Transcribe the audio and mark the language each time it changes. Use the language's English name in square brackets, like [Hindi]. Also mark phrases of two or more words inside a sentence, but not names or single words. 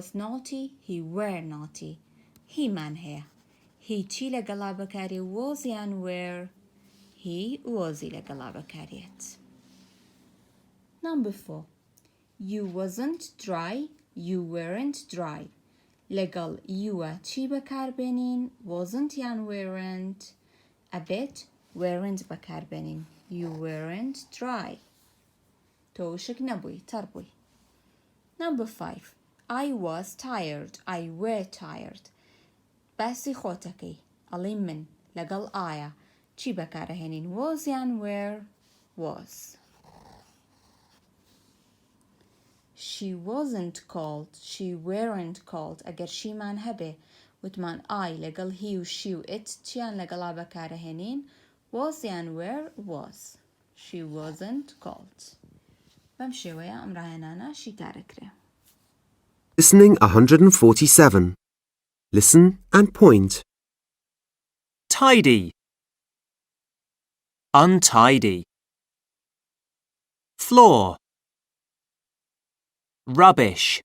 [English] naughty he were naughty [Central Kurdish] هیمان هەیە هی چی لەگەڵا بەکاری was یان were [English] he wasی [Central Kurdish] لەگەڵا بەکارێت [English] Number 4 You wasn't dry you weren't dry [Central Kurdish] لەگەڵ youە چی بەکاربێنین wasn't یان weren't ئەبێت weren't بەکاربێنین [English] you weren't dry [Central Kurdish] تۆ وشک نەبووی تەڕ بووی [English] Number 5 I was tired I were tired [Central Kurdish] باسی خۆتەکەی ئەڵێ من لەگەڵ ئایا چی بەکارەهێنین was یان were was [English] She wasn't cold she weren't cold [Central Kurdish] ئەگەر شیمان هەبێ وتمان I لەگەڵ he و she و it چیان لەگەڵا بەکارەهێنین was یان were [English] was she wasn't cold [Central Kurdish] بەم شێوەیە ئەم ڕاهێنانە شیتارەکرێ [English] Listening 147. Listen and point. Tidy. Untidy. Floor. Rubbish.